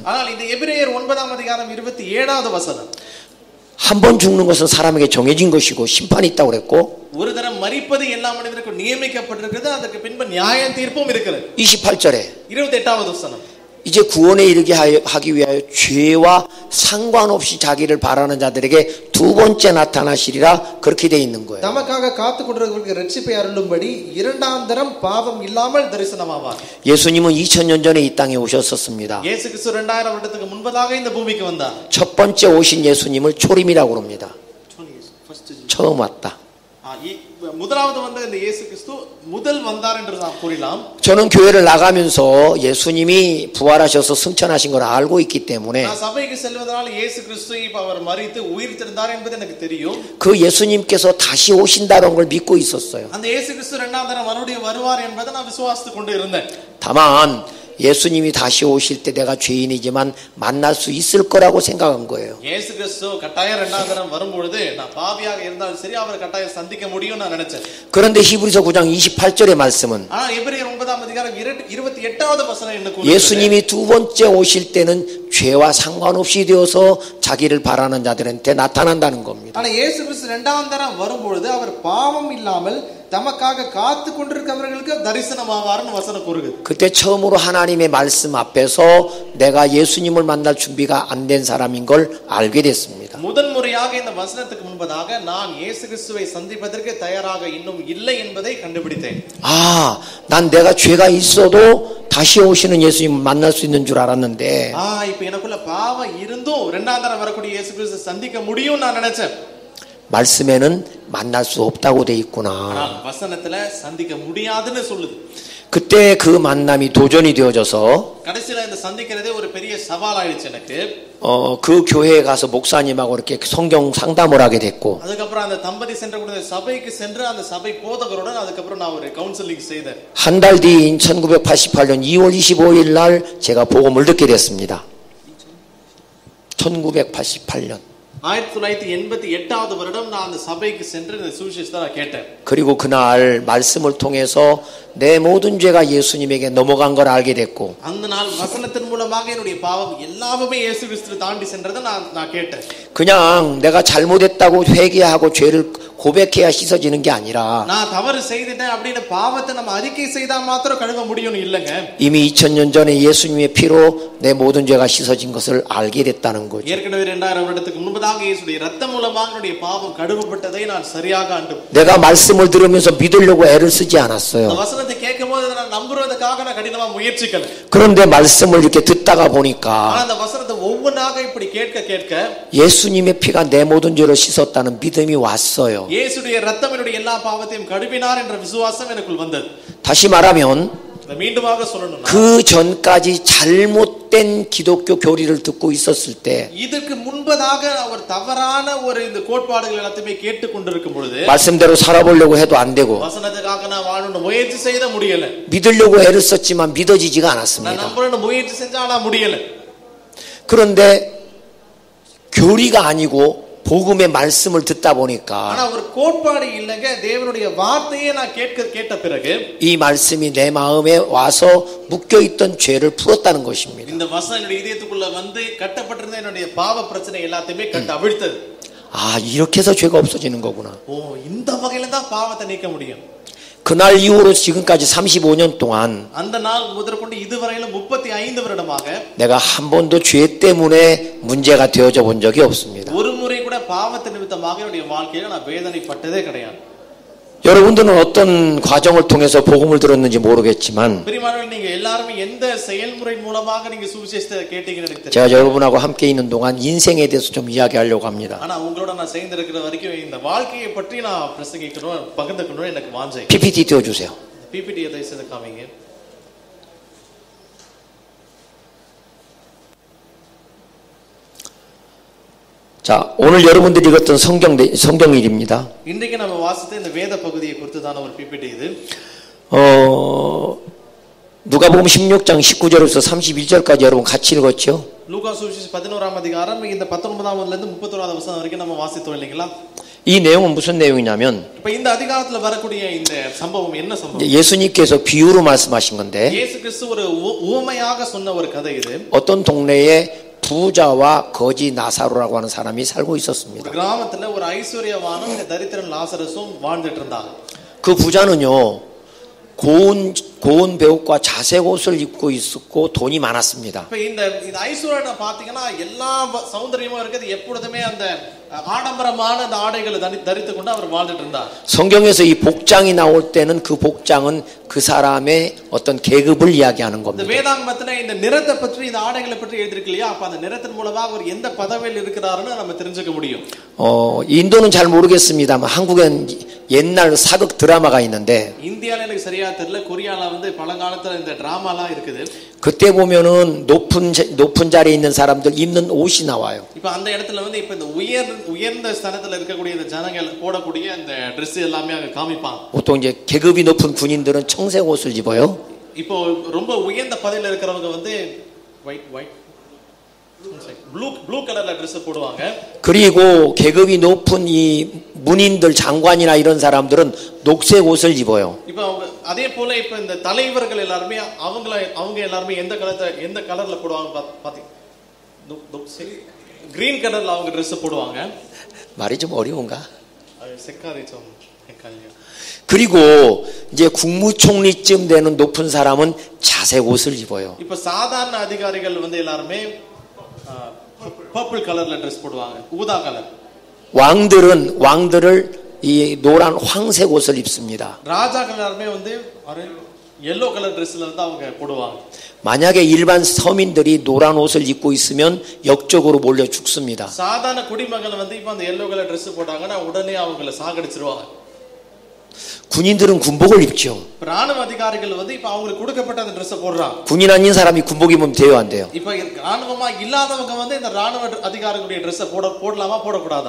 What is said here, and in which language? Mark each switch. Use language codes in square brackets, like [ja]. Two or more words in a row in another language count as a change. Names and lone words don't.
[ta] ஆனால் இந்த எபிரேயர் 9ஆம் அதிகாரம் 27வது வசனம் [ko] 한 번 죽는 것은 사람에게 정해진 것이고 심판이 있다고 그랬고 [ta] ஒரு தரம் மரிப்பது எல்லா மனிதருக்கும் நியமிக்கப்பட்டிருக்கிறது. அதற்கு பின்பு நியாய தீர்ப்பும் இருக்கிறது. [ko] 28절에 [ta] 28வது வசனம் [ko] 이제 구원에 이르게 하기 위하여 죄와 상관없이 자기를 바라는 자들에게 두 번째 나타나시리라 그렇게 돼 있는 거예요. [ta] தமக்காக காத்து கொண்டிருக்கிறவர்களுக்கு இரட்சிப்பை அருளும்படி இரண்டாம் தரம் பாவம் இல்லாமல் தரிசனமாவார். [ko] 예수님은 2000년 전에 이 땅에 오셨었습니다. [ta] இயேசு கிறிஸ்து 2000 வருடத்துக்கு முன்பதாக இந்த பூமிக்கு வந்தார். [ko] 첫 번째 오신 예수님을 초림이라고 합니다. 처음 왔다. [ta] முதலாவது வந்த இந்த இயேசு கிறிஸ்து முதல் வந்தார் என்று நாம் கூறலாம். [ko] 저는 교회를 나가면서 예수님이 부활하셔서 승천하신 걸 알고 있기 때문에 [ta] நான் சபைக்கு செல்வதனால இயேசு கிறிஸ்து இப்ப அவர் மரித்து உயிர்த்தெழுந்தார் என்பது எனக்கு தெரியும். [ko] 그 예수님께서 다시 오신다는 걸 믿고 있었어요. [ta] அந்த இயேசு கிறிஸ்து இரண்டாம் தரம் மறுபடியும் வருவார் என்பதை நான் விசுவாசித்துக் கொண்டு இருந்தேன். [ko] 다만 예수님이 다시 오실 때 내가 죄인이지만 만날 수 있을 거라고 생각한 거예요. [ta] இயேசு கிறிஸ்து கட்டாயம் இரண்டாம் தரம் வரும்பொழுது நான் பாவியாக இருந்தாலும் சரி அவரை கட்டாயம் சந்திக்க முடியும் நான் நினைச்சேன். [ko] 그런데 히브리서 9장 28절의 말씀은 [ta] ஆனா எபிரேயர் 9ஆம் அதிகாரம் 28வது வசனம் என்ன கூறுகிறது? [ko] 예수님이 두 번째 오실 때는 죄와 상관없이 되어서 자기를 바라는 자들한테 나타난다는 겁니다. [ta] ஆனா இயேசு கிறிஸ்து இரண்டாம் தரம் வரும்பொழுது அவர் பாவம் இல்லாமல் தமக்காக காத்து கொண்டிருக்கிறவர்களுக்கு தரிசனமாவார்னு வசனம் கூறுகிறது. [ko] 그때 처음으로 하나님의 말씀 앞에서 내가 예수님을 만날 준비가 안 된 사람인 걸 알게 됐습니다. [ta] முதன்முறையாக இந்த வசனத்துக்கு முன்பதாக நான் இயேசு கிறிஸ்துவை சந்திப்பதற்கு தயாராக இன்னும் இல்லை என்பதை கண்டுபிடித்தேன். [ko] 난 내가 죄가 있어도 다시 오시는 예수님 만날 수 있는 줄 알았는데 [ta] இப்ப எனக்குள்ள பாவம் இருந்தும் இரண்டாம் தரம் வரக்கூடிய இயேசு கிறிஸ்துவை சந்திக்க முடியும் நான் நினைச்சேன். [ko] 말씀에는 만날 수 없다고 돼 있구나. [ta] வசனத்துல சந்திக்க முடியாதுன்னு சொல்லுது. [ko] 그때 그 만남이 도전이 되어져서 [ta] கடைசில இந்த சந்திக்கிறதே ஒரு பெரிய சவாலாயிடுச்சு எனக்கு. [ko] 그 교회에 가서 목사님하고 이렇게 성경 상담을 하게 됐고 [ta] அதுக்கப்புறம் அந்த தம்பதி சென்ற கூட சபைக்கு சென்று அந்த சபை போதகருடன் அதுக்கப்புறம் நான் ஒரு கவுன்சிலிங் செய்தேன். [ko] 한 달 뒤인 1988년 2월 25일 날 제가 복음을 듣게 됐습니다. 1988년 [ta] 1988வது வருடம் நான் அந்த சபைக்கு சென்று இந்த சுவிசேஷத்தை நான் கேட்டேன். [ko] 그리고 그날 말씀을 통해서 내 모든 죄가 예수님에게 넘어간 걸 알게 됐고 [ta] அந்த நாள் வசனத்தின் மூலமாக என்னுடைய பாவம் எல்லாமே இயேசு கிறிஸ்துவை தாண்டி சென்றதை நான் கேட்டேன். [ko] 그냥 내가 잘못했다고 회개하고 죄를 고백해야 씻어지는 게 아니라 [ta] நான் தவறு செய்துட்டேன் அப்படின்னு பாவத்தை நம்ம அறிக்கை செய்தா மாத்திரம் கழுவ முடியும்னு இல்லைங்க. [ko] 이미 2000년 전에 예수님의 피로 내 모든 죄가 씻어진 것을 알게 됐다는 거죠. [ta] ஏற்கனவே 2000 வருடத்துக்கு முன்பதாக இயேசுடைய இரத்தம் மூலமாக என்னுடைய பாவம் கழுவப்பட்டதை நான் சரியாக [ko] 내가 말씀을 들으면서 믿으려고 애를 쓰지 않았어요. [ta] வசனத்தை கேட்கும்போது நான் நம்புறதுக்காக நான் கடினமா முயற்சிக்கல. [ko] 그런데 말씀을 이렇게 듣다가 보니까 [ta] அந்த வசனத்தை ஒவ்வொன்றாக இப்படி கேட்க [ko] 예수님의 피가 내 모든 죄를 씻었다는 믿음이 왔어요. [ta] இயேசுடைய இரத்தம் என்னுடைய எல்லா பாவத்தையும் கழுவினார் என்ற விசுவாசம் எனக்குள் வந்தது. [ko] 다시 말하면 [ta] மீண்டுமாக சொல்லணும், [ko] 그 전까지 잘못된 기독교 교리를 듣고 있었을 때 [ta] இதற்கு முன்பதாக அவர் தவறான ஒரு இந்த கோட்பாடுகள் எல்லாத்தையுமே கேட்டுக் கொண்டிருக்கும் பொழுது [ko] 말씀대로 살아보려고 해도 안 되고 [ta] வசனத்துக்காக நான் வாழணும் முயற்சி செய்த முடியல. [ko] 믿으려고 애를 썼지만 믿어지지가 [ta] நான் [ko] 않았습니다. [ta] நம்பணும் முயற்சி செஞ்சா ஆனா முடியல. [ko] 그런데 교리가 아니고 복음의 말씀을 듣다 보니까 [ta] ஆனா ஒரு கோட்பாடு இல்லங்க, தேவனுடைய வார்த்தையை நான் கேட்ட பிறகு [ko] 이 말씀이 내 마음에 와서 묶여 있던 죄를 풀었다는 것입니다. [ta] இந்த வசனம் என்னுடைய இதயத்துக்குள்ள வந்து கட்டப்பட்டிருந்த என்னுடைய பாவ பிரச்சனை எல்லாத்தையுமே கட்ட அவிழ்த்தது. [ko] 아, 이렇게 해서 죄가 없어지는 거구나. [ta] ஓ, இந்த வகையில தான் பாவத்தை நீக்க முடியும். [ko] 그날 이후로 지금까지 35년 동안 [ta] அந்த நாள் முதற்கொண்டு இதுவரையிலும் 35 வருடமாக [ko] 내가 한 번도 죄 때문에 문제가 되어져 본 적이 없습니다. [ta] ஒரு முறை கூட பாவத்தின் நிமித்தமாக என்னுடைய வாழ்க்கையில நான் வேதனைப்பட்டதே கிடையாது. [ko] 여러분들은 어떤 과정을 통해서 복음을 들었는지 모르겠지만 [ta] பிரியமானவர்களே, நீங்க எல்லாரும் எந்த செயல்முறை மூலமாக நீங்க சுவிசேஷத்தை கேட்டீங்கன்னு எனக்கு தெரியும். [ko] 제가 여러분하고 함께 있는 동안 인생에 대해서 좀 이야기하려고 합니다. [ta] ஆனா உங்களோட நான் சேர்ந்து இருக்கிற வரைக்கும் இந்த வாழ்க்கையை பற்றி நான் பிரசங்கிக்கணும், பகிர்ந்துக்கணும் எனக்கு வாஞ்சை. [ko] PPT 띄워주세요. [ta] PPT எதை செய்து காமிங்க. [ko] 자, 오늘 여러분들이 읽었던 성경일입니다. [ta] இன்றைக்கு நம்ம வாசித்த இந்த வேத பகுதியை குறித்துதான ஒரு PPT இது. [ko] 누가복음 16장 19절에서 31절까지 여러분 같이 읽었죠? [ta] லூக்கா சுவிசேஷம் 11ஆம் அதிகாரம் இந்த 19ஆம் வசனத்துல இருந்து 31ஆவது வசனம் வரைக்கும் நம்ம வாசித்தோம் இல்லைங்களா? [ko] 이 내용은 무슨 내용이냐면 [ta] இப்ப இந்த அதிகாரத்துல வரக்கூடிய இந்த சம்பவம் என்ன சம்பவம்? [ko] 예수님께서 비유로 말씀하신 건데 [ta] இயேசு கிறிஸ்து ஒரு உவமையாக சொன்ன ஒரு கதை இது. [ko] 어떤 동네에 부자와 거지 나사로라고 하는 사람이 살고 있었습니다. [ta] கிராமத்துல ஒரு ஐஸ்வர்யவானும் தரித்திரன் லாசரஸும் வாழ்ந்துட்டு இருந்தாங்க. [ko] 그 부자는요 고운 배옷과 자색 옷을 입고 있었고 돈이 많았습니다. [ta] இப்ப இந்த ஐஸ்வர்யனை பாத்தீங்கன்னா எல்லா சௌந்தரியமும் இருக்குது, எப்பொழுதுமே அந்த ஆடம்பரமான அந்த ஆடைகளை தரித்து கொண்டு அவர் வாழ்ந்துட்டு இருந்தார். [ko] 성경에서 이 복장이 나올 때는 그 복장은 그 사람의 어떤 계급을 이야기하는 [ta] இந்த [ko] 겁니다. [ta] வேதாகமத்துல இந்த நிறத்தை பற்றி இந்த ஆடைகளை பற்றி எழுதிருக்கு இல்லையா? அப்ப அந்த நிறத்தின் மூலமாக அவர் எந்த பதவியில் இருக்கிறாருன்னு நம்ம தெரிஞ்சுக்க முடியும். [ko] 인도는 잘 모르겠습니다만 한국엔 옛날 사극 드라마가 있는데 [ta] இந்தியால எனக்கு சரியா தெரியல, கொரியால வந்து பழங்காலத்துல இந்த டிராமாலாம் இருக்குது. [ko] 그때 보면은 높은 자리에 있는 사람들 입는 옷이 나와요. [ta] இப்ப அந்த இடத்துல வந்து இப்ப இந்த உயர்ந்த ஸ்தானத்துல இருக்கக்கூடிய இந்த ஜனங்கள் போடக்கூடிய அந்த Dress எல்லாமே அங்க காமிப்பாங்க. [ko] 보통 이제 계급이 높은 군인들은 청색 옷을 입어요. [ta] இப்போ ரொம்ப உயர்ந்த பதவியில இருக்கிறவங்க வந்து [en] blue color dress [ta] போடுவாங்க. [ko] 그리고 계급이 높은 이 문인들 장관이나 이런 사람들은 녹색 옷을 입어요. [ta] இப்போ அதே போல இப்ப இந்த தலைவர்கள் எல்லாரும் அவங்க எல்லாரும் எந்த கலர்ல போடுவாங்க பாத்தீங்க? [en] green color [ta] அவங்க Dress போடுவாங்க. [ko] 말이 좀 어려운가? 색깔이 좀 헷갈려. 그리고 이제 국무총리쯤 되는 높은 사람은 자색 옷을 입어요. [ta] இப்ப சாதாரண அதிகாரிகள் வந்து எல்லாரும் [en] purple color dress [ta] போடுவாங்க, ஊதா கலர். [ko] 왕들을 이 노란 황색 옷을 입습니다. [ta] ராஜாக்கள் எல்லாரும் வந்து [en] yellow color dress [ta] வந்து அவங்க போடுவாங்க. [ko] 만약에 일반 서민들이 노란 옷을 입고 있으면 역적으로 몰려 죽습니다. [ta] சாதாரண குடிமகன் வந்து இப்ப அந்த [en] yellow color dress [ta] போட்டாங்கன்னா உடனே அவங்கள சாகடிச்சிருவாங்க. [ko] 군인들은 군복을 입죠. [ta] ராணுவ அதிகாரிகள் வந்து இப்ப அவங்களுக்கு கொடுக்கப்பட்ட அந்த Dress போடுறாங்க. [ko] 군인 아닌 사람이 군복 입으면 돼요, 안 돼요? [ta] இப்ப ராணுவமா இல்லாதவங்க வந்து இந்த ராணுவ அதிகாரிகளுடைய Dress போடலாமா போடக்கூடாதா?